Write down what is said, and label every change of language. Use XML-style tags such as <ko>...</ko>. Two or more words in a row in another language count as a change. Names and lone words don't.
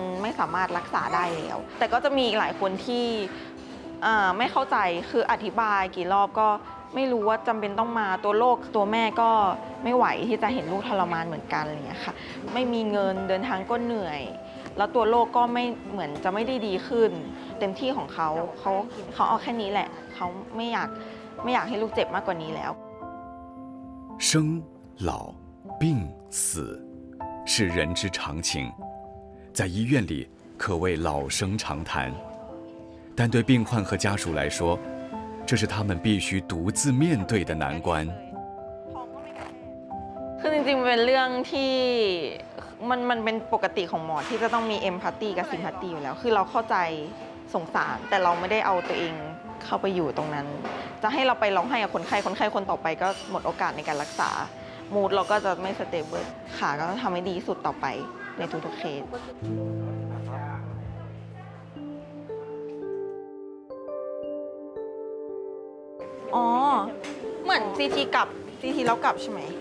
<th>ไม่สามารถรักษาได้แล้วแต่ก็จะมีอีกหลายคนที่ไม่เข้าใจคืออธิบายกี่รอบก็ไม่รู้ว่าจำเป็นต้องมาตัวโรคตัวแม่ก็ไม่ไหวที่จะเห็นลูกทรมานเหมือนกันอะไรอย่างเงี้ยค่ะไม่มีเงินเดินทางก็เหนื่อยแล้วตัวโรคก็ไม่เหมือนจะไม่ได้ดีขึ้นเต็มที่ของเขาเอาแค่นี้แหละเขาไม่อยากให้ลูกเจ็บมากกว่านี้แล้ว</th> <zh>生老病死是人之常情，在医院里可谓老生常谈，但对病患和家属来说，这是他们必须独自面对的难关。</zh> <th>คือจริงๆเป็นเรื่องที่มันเป็นปกติของหมอที่จะต้องมีเอมพัตตีกับซิมพัตตีอยู่แล้วคือเราเข้าใจสงสารแต่เราไม่ได้เอาตัวเองเข้าไปอยู่ตรงนั้นจะให้เราไปร้องไห้กับคนไข้คนต่อไปก็หมดโอกาสในการรักษามูดเราก็จะไม่สเตเบิลขาก็ต้องทำให้ดีที่สุดต่อไปในทุกๆเคสอ๋อเหมือน CT กลับ CT แล้วกลับใช่ไหม</th>